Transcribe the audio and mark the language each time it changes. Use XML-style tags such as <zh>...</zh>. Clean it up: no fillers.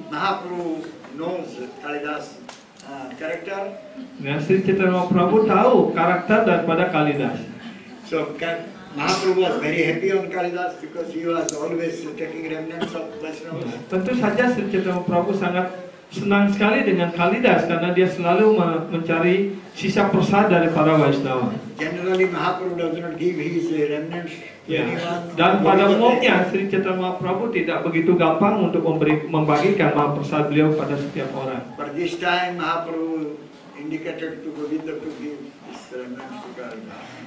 <en>Mahaprabhu knows Kalidas' character.</en> <id>nah, Sri Chaitanya Mahaprabhu tahu karakter daripada Kalidas.</id> <en>So Mahaprabhu was very happy on Kalidas because he was always taking remnants of Vaishnavas.</en> <id>Tentu saja Sri Chaitanya Mahaprabhu sangat senang sekali dengan Kalidas karena dia selalu mencari sisa prasad dari para Vaishnava.</id> <en>Generally, Mahaprabhu does not give his remnants to</en> <id>Ya.</id> <en>anyone.</en> <id>Dan pada umumnya Sri Chaitanya Mahaprabhu tidak begitu gampang untuk membagikan mahaprasad beliau pada setiap orang.</id> <en>But this time, Mahaprabhu indicated to Govinda to give his remnants to Kalidas.</en>